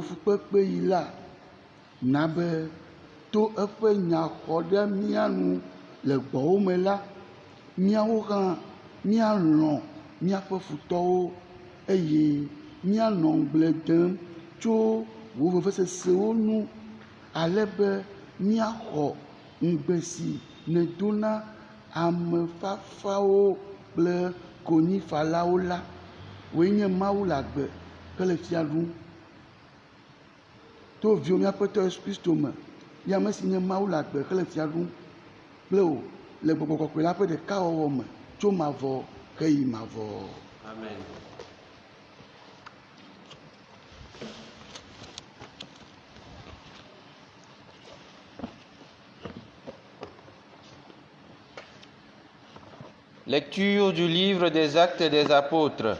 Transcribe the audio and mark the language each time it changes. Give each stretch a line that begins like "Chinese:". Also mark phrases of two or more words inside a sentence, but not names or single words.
Ewe: fukpekpe yi la na be to eƒe nya xɔ ɖe mía nu le gbɔwo me la míawo hã míalɔ̃ míaƒe futɔwo eye míanɔ ŋgble dem tso wò vevesesewo nu ale be míaxɔ ŋugbe si nèdo na ame fafawo kple konyifalawo la. Wòe nye Mawu le agbe hele fia ɖum to viwo míaƒe Tɔ Yesu Kristo me. Ye ame si nye Mawu le agbe hele fia ɖum kple wò le Gbɔgbɔ Kɔkɔe la ƒe ɖekawɔwɔ me tso mavɔ heyi mavɔ. Amen.
French: Lecture du livre des Actes des Apôtres.